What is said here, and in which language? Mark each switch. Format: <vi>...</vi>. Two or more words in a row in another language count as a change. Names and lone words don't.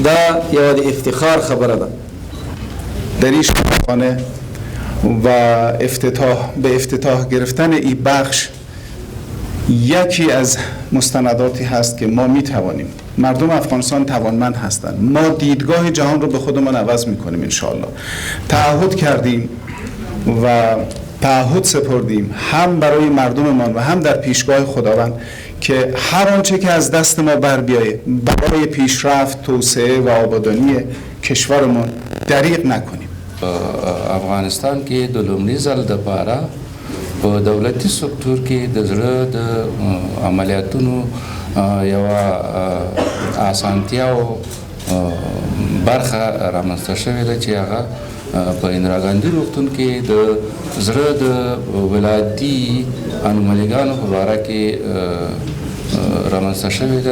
<ps>دا یوه د افتخار خبره ده.</ps> <fa>در این شفاخانه و به افتتاح گرفتن این بخش یکی از مستنداتی هست که ما می توانیم، مردم افغانستان توانمند هستند، ما دیدگاه جهان رو به خودمان عوض می کنیم انشاءالله. تعهد کردیم و تعهد سپردیم هم برای مردممان و هم در پیشگاه خداوند که هر آنچه که از دست ما بر بیایه برای پیشرفت، توسعه و آبادانی کشورمان دریغ نکنیم.</fa> <ps>افغانستان کې د لومړي ځل دپاره په دولتي سکتور کې د زړه د عملیاتونو یوه اسانتیا او برخه رامنځته شوې ده چې هغه په اندرا ګاندي روغتون کې د زړه د ولایتي انومالیګانو په باره کې رامنځته شوې ده.</ps>